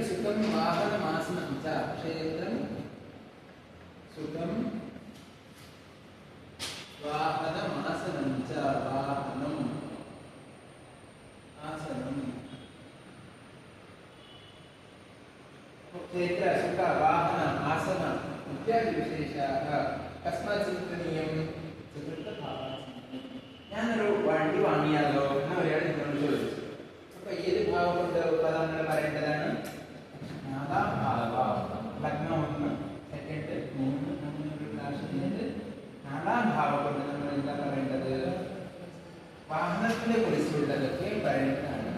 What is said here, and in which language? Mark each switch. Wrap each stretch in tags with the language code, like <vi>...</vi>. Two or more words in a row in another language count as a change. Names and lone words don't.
<sa>सुखं वाहनमासनं च क्षेत्रं सुखं वाहनमासनं च वाहनं आसनं क्षेत्र सुख वाहन आसन इत्यादि विशेषाः कस्मात् चिन्तनीयं चतुर्थभावात्</sa> <ml>ഞാനൊരു വണ്ടി വാങ്ങിയാലോ എന്ന് ഒരാൾ എന്നോട് ചോദിച്ചു. അപ്പൊ ഏത് ഭാവം കൊണ്ട് പദങ്ങൾ പറയേണ്ടതാണ്? നാലാം ഭാവം. ലഗ്നം 1 സെക്കൻഡ് 3 അങ്ങനെ ക്ലാസ്സിലുണ്ട്. നാലാം ഭാവം കൊണ്ട് നമ്മൾ എന്താ പറയേണ്ടത്? വാഹനത്തിനെ കുറിച്ചുള്ളതൊക്കെ പറയേണ്ടതാണ്.</ml>